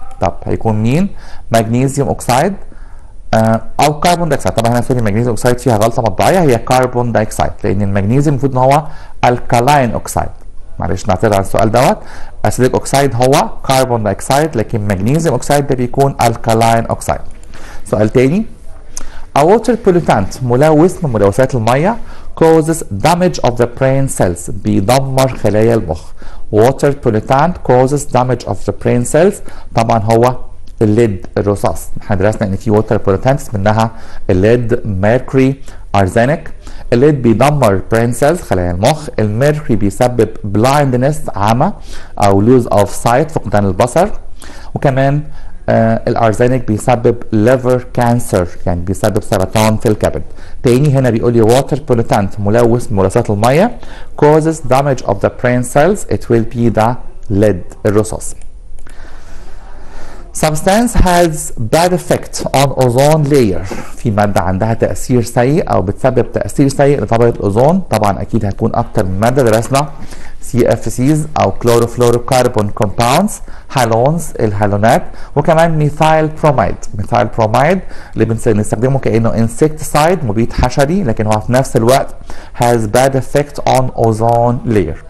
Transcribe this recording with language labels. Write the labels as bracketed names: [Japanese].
[Arabic] طب هيكون مين؟ مغنيسيوم اوكسايد او كربون دايوكسيد. طبعا هنا سوري مغنيسيوم اوكسايد فيها غلطه مطبعيه، هي كربون دايوكسيد، لان المغنيسيوم المفروض ان هو الكالاين اوكسايد. معلش نعتذر عن السؤال دوت. اسيديك اوكسايد هو كربون دايوكسيد، لكن مغنيسيوم اوكسيد ده بيكون الكالاين اوكسيد. سؤال تاني. [English] A water pollutant [Arabic] ملوث من ملوثات الميه [English] causes damage of the brain cells [Arabic] بيدمر خلايا المخ. [English] Water pollutant causes damage of the brain cells [Arabic] طبعا هو الليد الرصاص. احنا درسنا ان في water pollutants منها الليد، ميركوري، ارزانيك. الليد بيدمر brain cells خلايا المخ، الميركوري بيسبب blindness عمى او [English] lose of sight [Arabic] فقدان البصر، وكمان الارزانيك بيسبب liver cancer يعني بيسبب سرطان في الكبد. تاني هنا بيقول لي [English] water pollutant [Arabic] ملوث من ملوثات الميه [English] causes damage of the brain cells it will be the lead الرصاص. Substance has bad effect on ozone layer. [Arabic] في مادة عندها تأثير سيء أو بتسبب تأثير سيء لطبقة الأوزون. طبعا أكيد هتكون أكتر من مادة درسنا CFCs أو كلوروفلوروكربون كومباوندز، هالونز الهالونات، وكمان ميثايل بروميد. ميثايل بروميد اللي بنستخدمه كأنه انسكتسايد مبيد حشري، لكن هو في نفس الوقت [English] has bad effect on ozone layer.